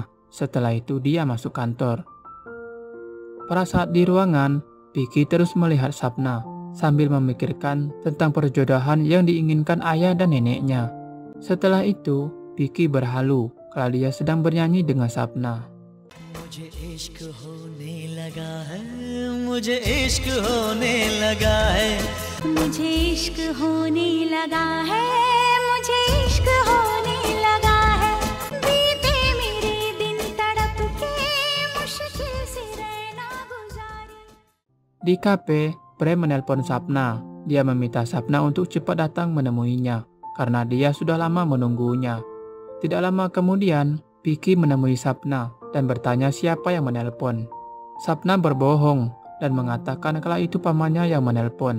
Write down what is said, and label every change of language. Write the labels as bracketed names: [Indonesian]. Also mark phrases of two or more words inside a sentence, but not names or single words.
[Indonesian] Setelah itu dia masuk kantor. Pada saat di ruangan, Vicky terus melihat Sapna, sambil memikirkan tentang perjodohan yang diinginkan ayah dan neneknya. Setelah itu, Vicky berhalu kalau dia sedang bernyanyi dengan Sapna. [Hindi] मुझे इश्क होने लगा है, मुझे इश्क होने लगा है, मुझे इश्क होने लगा है, मुझे इश्क होने लगा है, बीते मेरे दिन तड़प के मुश्किल से रहना गुजारी. [Indonesian] Di kafe, Prem menelpon Sapna. Dia meminta Sapna untuk cepat datang menemuinya karena dia sudah lama menunggunya. Tidak lama kemudian, Vicky menemui Sapna dan bertanya siapa yang menelpon. Sapna berbohong dan mengatakan kalau itu pamannya yang menelpon.